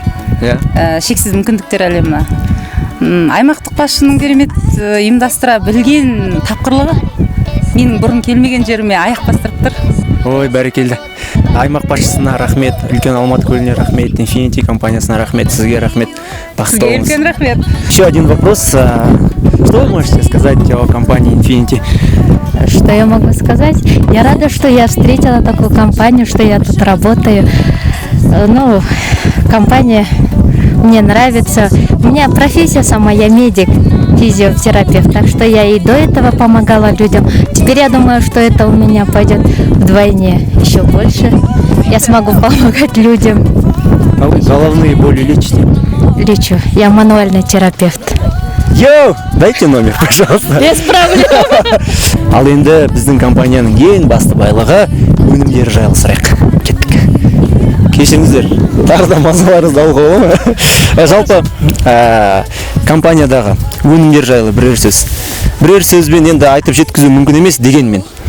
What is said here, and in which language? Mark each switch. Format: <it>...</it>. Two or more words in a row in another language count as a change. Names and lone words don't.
<kk>Шексіз мүмкіндіктер әлемі. Аймақтық басшының керемет ұйымдастыра білген тапқырлығы менің бұрын келмеген жеріме аяқ бастырып тұр. Ой, бәрекелді. Аймақ басшысына рахмет, үлкен Алматы көліне рахмет, Infinity компаниясына рахмет, сізге рахмет. Сізге үлкен рахмет.</kk> <ru>Еще один вопрос. Что вы можете сказать о компании Infinity? Что я могу сказать? Я рада, что я встретила такую компанию, что я тут работаю. Компания мне нравится. У меня профессия сама, я медик, физиотерапевт, так что я и до этого помогала людям. Теперь я думаю, что это у меня пойдет вдвойне еще больше. Я смогу помогать людям. А вы головные боли лечите? Лечу. Я мануальный терапевт. Йоу, дайте номер, пожалуйста. Без проблем.</ru> <kk>Ал енді біздің компанияның ең басты байлығы өнімдері жайлы сұрайық. Кеттік. Кешіріңіздер, тағы да мазаларыңызды алуға бола ма? Жалпы компаниядағы өнімдер жайлы бірер сөзбен енді айтып жеткізу мүмкін емес дегенмен.</kk>